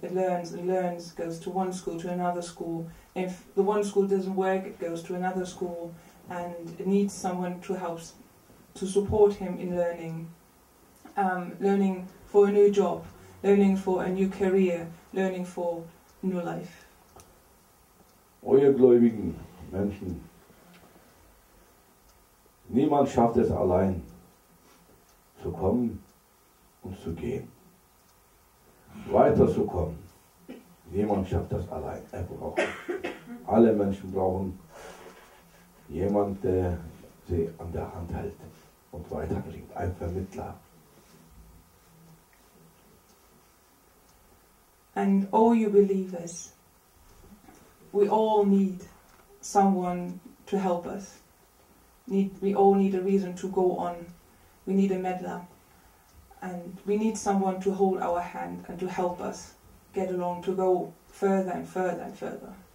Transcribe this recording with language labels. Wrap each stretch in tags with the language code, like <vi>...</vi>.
<en>It learns and learns, goes to one school, to another school. If the one school doesn't work, it goes to another school, and it needs someone to help, to support him in learning. Learning for a new job, learning for a new career, learning for new life.</en> <de>Ihr gläubigen Menschen, niemand schafft es allein, zu kommen und zu gehen. Weiterzukommen, niemand schafft das allein. Alle Menschen brauchen jemanden, der sie an der Hand hält und weiterbringt, ein Vermittler.</de> <en>And all you believers, we all need someone to help us. We all need a reason to go on. We need a meddler. And we need someone to hold our hand and to help us get along, to go further and further and further.</en>